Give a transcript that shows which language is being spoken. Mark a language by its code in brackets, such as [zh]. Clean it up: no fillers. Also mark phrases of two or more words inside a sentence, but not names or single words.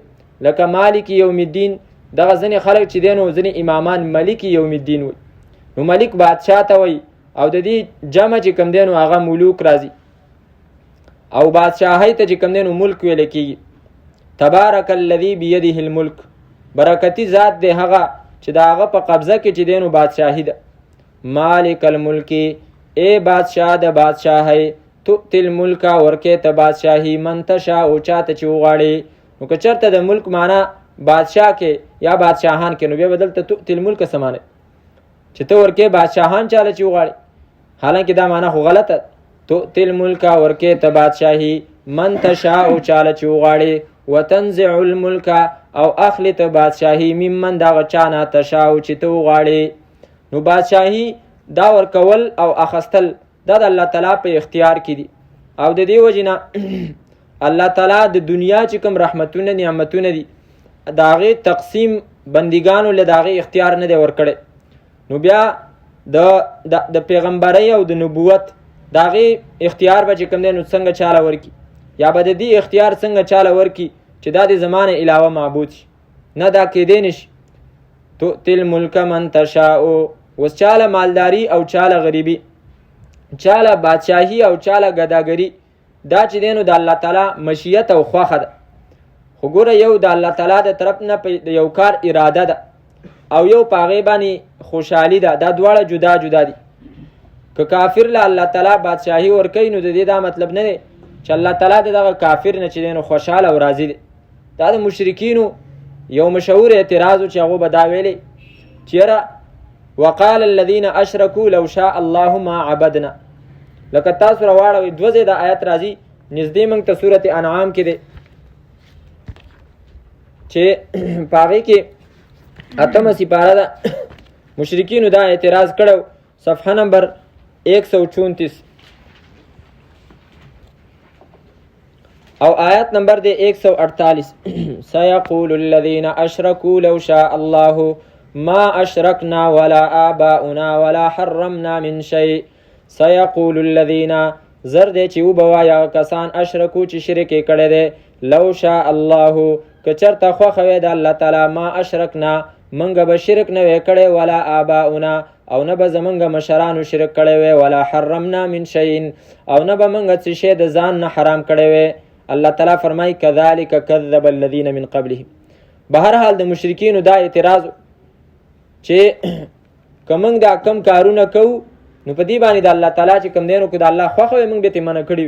[ps] لکه [ar] مالک یوم الدین، [ps] دغه ځینې خلک چې دی نو ځینې امامان [ar] ملک یوم الدین [ps] وایي، نو ملک بادشاه ته وایي، او د دې جمع چې کوم دی نو هغه ملوک راځي، او بادشاهۍ ته چې کوم دی نو ملک ویل کېږي. [ar] تبارک الذی بیده الملک، [ps] برکتی ذات دی هغه چې د هغه په قبضه کې چې دی نو بادشاهي ده. [ar] مالک الملک [ps] ای بادشاہ د بادشاهۍ، [ar] تؤتی الملک [ps] ورکې ته بادشاهي [ar] من تشاء [ps] چاته چې وغواړې. نو که چېرته د ملک معنا بادشاه کې یا بادشاهان کې، نو بیا به دلته [ar] تؤتی الملک [ps] څه معنی چې ته ورکې بادشاهان چاله چې وغواړې، حالانکه دا معنا خو غلطه. [ar] تؤتی الملک [ps] ورکې ته بادشاهي [ar] من تشاء [ps] چاله چې وغواړې، [ar] وتنزع الملک [ps] او اخلی ته بادشاهي ممن دغه چا نه تشاء چې ته وغواړې. نو بادشاهي دا ورکول او اخستل دا د الله تعالی په اختیار کې دي، او د دې وجې نه الله تعالی د دنیا چې کوم رحمتونه نعمتونه دي د هغې تقسیم بندګانو له د هغې اختیار نه دی ورکړی. نو بیا د پیغمبرۍ او د نبوت د هغې اختیار به چې کوم دی نو څنګه چاله ورکي، یا به د دې اختیار څنګه چاله ورکي چې دا د زمانه علاوه معبود شي، نه دا کېدی نشي. [ar] تؤتی الملک من تشاء، [ps] اوس چاله مالداری او چاله غریبي، چاله بادشاهي او چاله ګداګري، دا چې دی نو د الله تعالی مشیت او خوښه ده. خو ګوره یو د الله تعالی د طرف نه د یو کار اراده ده، او یو په هغې باندې خوشحالي ده، دا دواړه جدا جدا دي. که کافر له الله تعالی بادشاهي ورکوي نو د دې دا مطلب نه دی چې الله تعالی د دغه کافر نه چې دی نو خوشحاله او راضي دی. دا د مشرکینو یو مشهور اعتراض و چې هغو به دا ویلی چې یاره [ar] وقال الذين اشركوا لو شاء الله ما عبدنا. [ps] لکه تاسو راواړوئ دوه ځای د آیت راځي، نږدې موږ ته صورت انعام کې دی چې په هغې کې 8مه سپاره ده. مشرکینو دا اعتراض کړی، صفحه نمبر 134 او آیت نمبر دی 148. [ar] سيقول الذين اشركوا لو شاء الله ما اشركنا ولا آباؤنا ولا حرمنا من شيء. سيقول الذين [ps] زر دی چې وبوایا کسان اشرکو چې شرک یې کړی دی، [ar] لو شاء الله [ps] که چېرته خوښه وی د الله تعالی [ar] ما اشرکنا [ps] منګه به شرک نه وی کړی، [ar] ولا آباؤنا [ps] او نه به زمونږ مشرانو شرک کړی وی، [ar] ولا حرمنا من شیء [ps] او نه به موږ څه شی د ځان نه حرام کړی وی. الله تعالی فرمایي [ar] کذلک کذب الذین من قبلهم. [ps] بهرحال د مشرکینو دا اعتراض چې که موږ دا کم کارونه کوو نو په دې باندې د الله تعالی چې کوم دی نو که د الله خوښه وی موږ به ترې منع کړي وي.